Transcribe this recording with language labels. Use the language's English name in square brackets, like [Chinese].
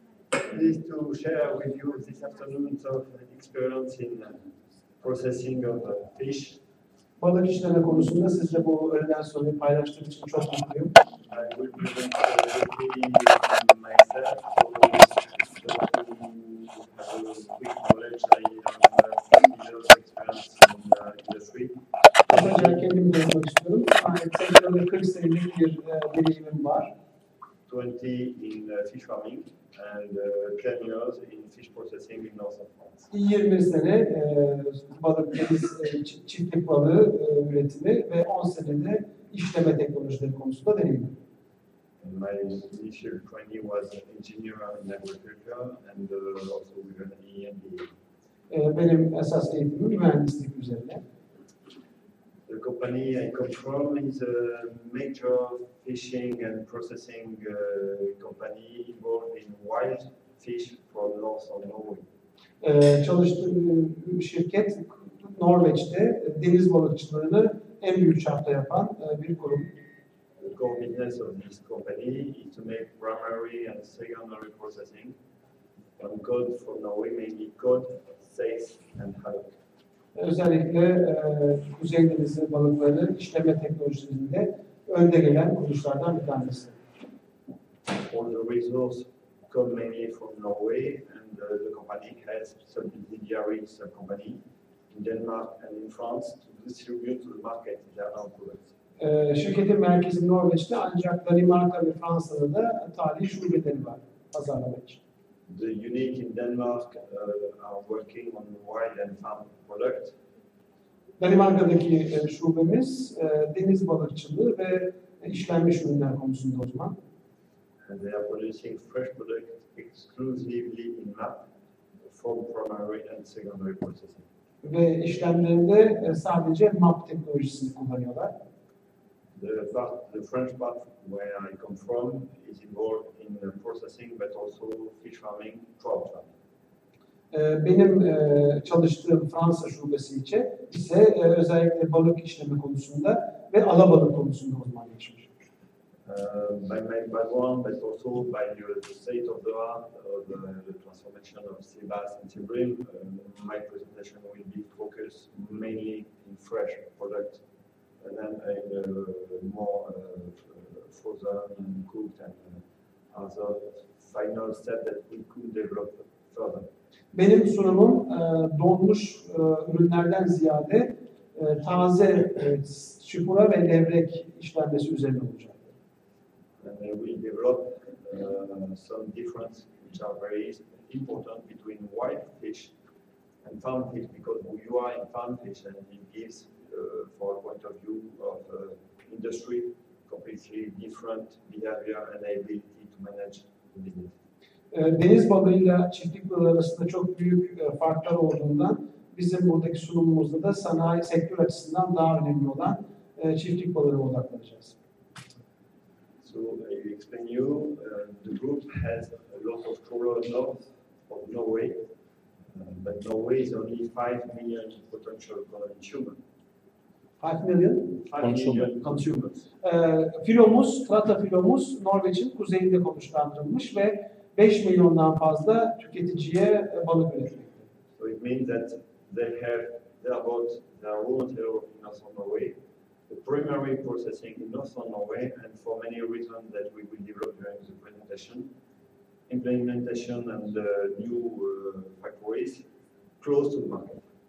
[English] Pleased to share with you this afternoon of experience in processing of fish. [Turkish] Balık işleme konusunda sizle bu öğleden sonra paylaştığım için çok mutluyum. [English] I will present briefly myself so that you have a quick knowledge. I have years experience in industry. [Turkish] Kısaca kendimi tanıtmak istiyorum. Sektörde 40 senelik bir deneyimim var. [English] 20 in fish farming and 10 years in fish processing in north of France. [Turkish] 20 sene balık, deniz çiftlik balığı üretimi ve 10 senede işleme teknolojileri konusunda deneyimim. [English] My initial training was engineer in agriculture and also with an MBA. [Turkish] Benim esas eğitimim mühendislik üzerine. [English] The company I come from is a major fishing and processing company involved in wild fish from north of Norway. [Turkish] Çalıştığım şirket Norveç'te deniz balıkçılığını en büyük çapta yapan bir kurum. [English] The core business of this company is to make primary and secondary processing on cod from Norway, mainly cod, saithe and haddock. [Turkish] Özellikle Kuzey Denizi balıkları işleme teknolojilerinde önde gelen kuruluşlardan bir tanesi. [English] All the resource come mainly from Norway and the company has subsidiary company in Denmark and in France to distribute to the market their own products. [Turkish] Şirketin merkezi Norveç'te ancak Danimarka ve Fransa'da da tarihi şubeleri var pazarlamak için. [English] The unique in Denmark are working on wild and farm products. [Turkish] Danimarka'daki şubemiz deniz balıkçılığı ve işlenmiş ürünler konusunda uzman. [English] And they are producing fresh products exclusively in MAP for primary and secondary processing. [Turkish] Ve işlemlerinde sadece MAP teknolojisini kullanıyorlar. [English] The French part where I come from is involved in processing but also fish farming, trout farming. [Turkish] Benim çalıştığım Fransa şubesi ise özellikle balık işleme konusunda ve alabalık konusunda uzmanlaşmış. [English] By my background, but also by the state of the art of the transformation of sea bass and bream, my presentation will be focused mainly in fresh products and then more frozen and cooked and other final steps that we could develop further. [Turkish] Benim sunumum donmuş ürünlerden ziyade taze çupura ve levrek işlenmesi üzerine olacak. [English] And we develop some difference which are very important between wild fish and farm fish because you are in farm fish and it gives, for a point of view of industry, completely different behavior and ability to manage the business. [Turkish] Deniz balığıyla çiftlik balığı arasında çok büyük farklar olduğundan bizim buradaki sunumumuzda da sanayi sektör açısından daha önemli olan çiftlik balığına odaklanacağız. [English] So I explain you, the group has a lot of trawlers north of Norway, but Norway is only 5 million potential consumers. 5 million? 5 million consumers. [Turkish] Filomuz, Trata filomuz Norveç'in kuzeyinde konuşlandırılmış ve 5 milyondan fazla tüketiciye balık üretmekte. [English] So it means that they have their boat, their raw material in northern Norway, the primary processing in northern Norway, and for many reasons that we will develop during the presentation, implementation and new factories close to the market.